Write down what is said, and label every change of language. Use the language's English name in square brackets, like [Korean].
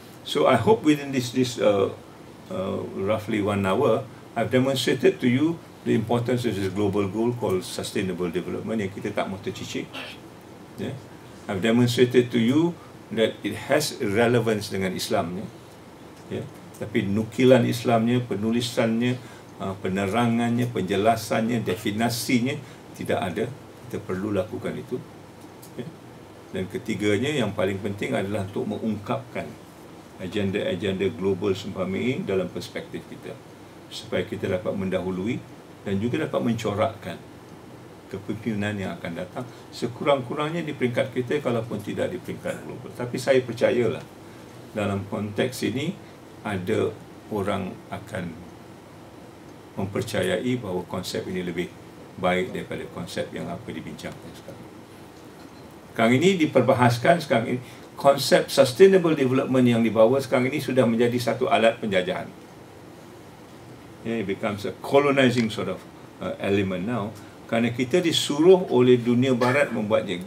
[English] So I hope within this roughly 1 hour, I've demonstrated to you the importance of this global goal called sustainable development [Malay] yang kita tak mahu tercicik. [English] Yeah? I've demonstrated to you that it has relevance [Malay] dengan Islam. [English] Yeah? [Malay] Tapi nukilan Islamnya, penulisannya, penerangannya, penjelasannya, definasinya tidak ada. Kita perlu lakukan itu. Dan ketiganya yang paling penting adalah untuk mengungkapkan agenda-agenda global seumpama ini dalam perspektif kita, supaya kita dapat mendahului dan juga dapat mencorakkan kepimpinan yang akan datang sekurang-kurangnya di peringkat kita, kalaupun tidak di peringkat global. Tapi saya percayalah dalam konteks ini ada orang akan mempercayai bahawa konsep ini lebih baik daripada konsep yang apa dibincangkan sekarang. Sekarang ini diperbahaskan, sekarang ini konsep sustainable development yang dibawa sekarang ini sudah menjadi satu alat penjajahan. [English] It becomes a colonizing sort of element now. [Malay] Kerana kita disuruh oleh dunia barat membuatnya.